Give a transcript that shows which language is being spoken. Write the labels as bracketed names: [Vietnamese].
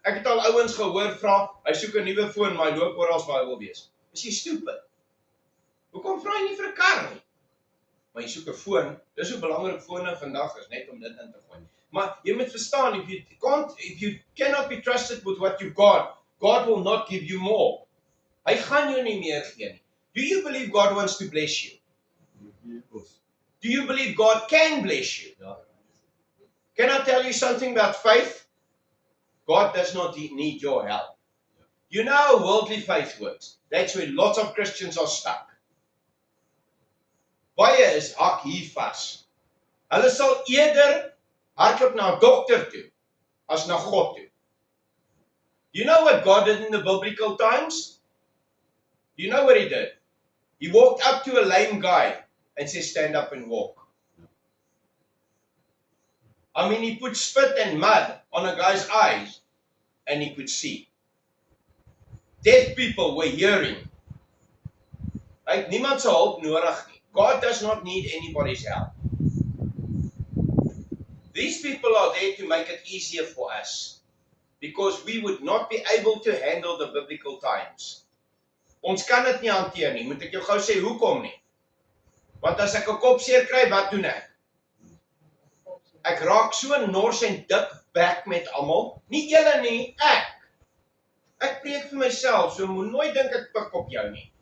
[Afrikaans] Ek het al ouens gehoor vra, hy soek 'n nuwe foon, maar hy loop oral waar hy wil wees. Is jy stupid? Hoekom vra jy nie vir 'n kar nie? Maar jy soek 'n foon. Dis hoe belangrik fone vandag is, net om dit in te gooi. Maar jy moet verstaan, [English] if you cannot be trusted with what you've got, God will not give you more. [Afrikaans] Hy gaan jou nie meer gee nie. [English] Do you believe God wants to bless you? Do you believe God can bless you? [Afrikaans] Ja. [English] Can I tell you something about faith? God does not need your help. You know how worldly faith works. That's where lots of Christians are stuck. [Afrikaans] Baie is hak hier vas. Hulle sal eerder hardloop na 'n dokter toe as na God toe. [English] You know what God did in the biblical times? You know what He did? He walked up to a lame guy and said, stand up and walk. I mean, He put spit and mud on a guy's eyes and he could see. Deaf people were hearing. [Afrikaans] Hy het niemand se hulp nodig nie. [English] God does not need anybody's help. These people are there to make it easier for us, because we would not be able to handle the biblical times. [Afrikaans] Ons kan dit nie hanteer nie. Moet ek jou gou sê hoekom nie? Want as ek 'n kopseer kry, wat doen ek? Ek raak so nors en dik bek met almal. Nie julle nie, ek. Ek preek vir myself, so moet nooit dink ek pik op jou nie.